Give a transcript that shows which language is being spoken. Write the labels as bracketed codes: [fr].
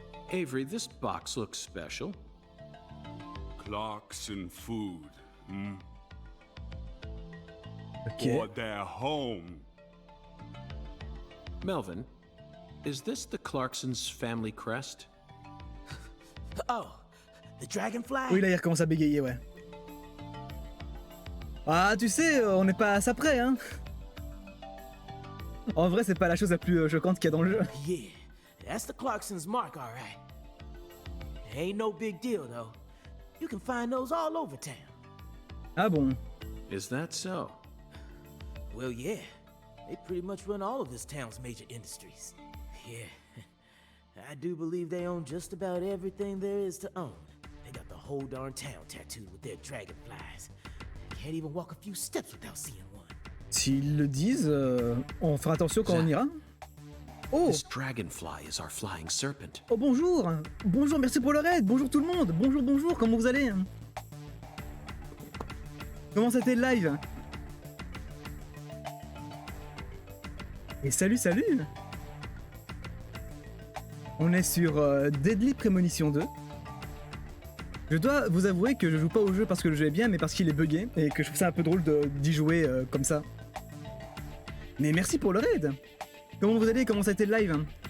[en] Avery, this box looks special. Clarkson food, hmm? Okay. For their home. Melvin, is this the Clarksons' family crest? Oh, the dragonfly? [fr] Oui, là, il recommence à bégayer, ouais. Ah, tu sais, on n'est pas à ça près, hein. En vrai, c'est pas la chose la plus choquante qu'il y a dans le jeu. [en] Yeah, that's the Clarksons' mark, all right. Ain't no big deal, though. You can find those all over town. [fr] Ah bon? [en] Is that so? Well, yeah. They pretty much run all of this town's major industries. Yeah. I do believe they own just about everything there is to own. They got the whole darn town tattooed with their dragonflies. Can't even walk a few steps without seeing one. [fr] S'ils le disent, on fera attention quand on ira. Oh! [en] This dragonfly is our flying serpent. [fr] Oh bonjour! Bonjour, merci pour le raid! Bonjour tout le monde! Bonjour, bonjour, comment vous allez? Comment c'était le live? Et salut, salut! On est sur Deadly Premonition 2. Je dois vous avouer que je joue pas au jeu parce que le jeu est bien, mais parce qu'il est buggé, et que je trouve ça un peu drôle d'y jouer comme ça. Mais merci pour le raid! Comment vous allez? Comment ça a été le live?